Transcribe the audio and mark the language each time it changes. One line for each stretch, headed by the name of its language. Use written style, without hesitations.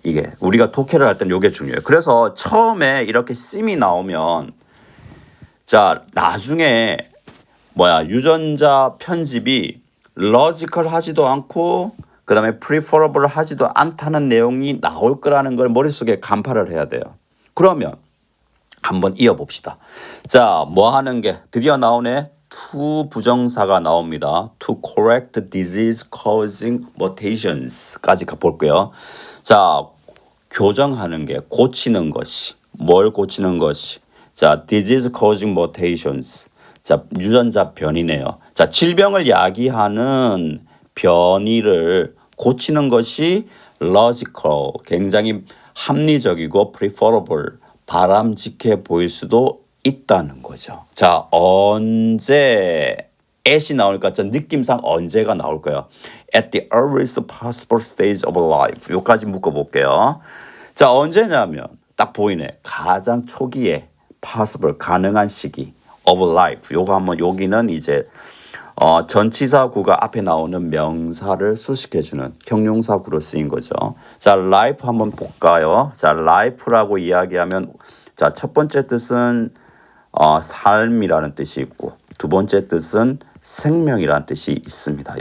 Korean: 이게 우리가 독해를 할 때는 요게 중요해요. 그래서 처음에 이렇게 sim이 나오면 자 나중에 유전자 편집이 logical 하지도 않고 그 다음에 preferable 하지도 않다는 내용이 나올 거라는 걸 머릿속에 간파를 해야 돼요. 그러면 한번 이어봅시다. 자, 뭐 하는 게 드디어 나오네. to 부정사가 나옵니다.
English: to correct disease causing mutations
Korean: 까지 볼게요. 자, 교정하는 게 고치는 것이 뭘 고치는 것이 자,
English: disease causing mutations.
Korean: 자, 유전자 변이네요. 자, 질병을 야기하는 변이를 고치는 것이 logical, 굉장히 합리적이고 preferable, 바람직해 보일 수도 있다는 거죠. 자, 언제 at이 나올까? 느낌상 언제가 나올까요?
English: At the earliest possible stage of life.
Korean: 여기까지 묶어볼게요. 자, 언제냐면 딱 보이네. 가장 초기에 possible, 가능한 시기 of life. 요거 한번 여기는 이제 전치사구가 앞에 나오는 명사를 수식해주는 형용사구로 쓰인 거죠. 자, life 한번 볼까요? 자, life라고 이야기하면 자, 첫 번째 뜻은 삶이라는 뜻이 있고 두 번째 뜻은 생명이라는 뜻이 있습니다.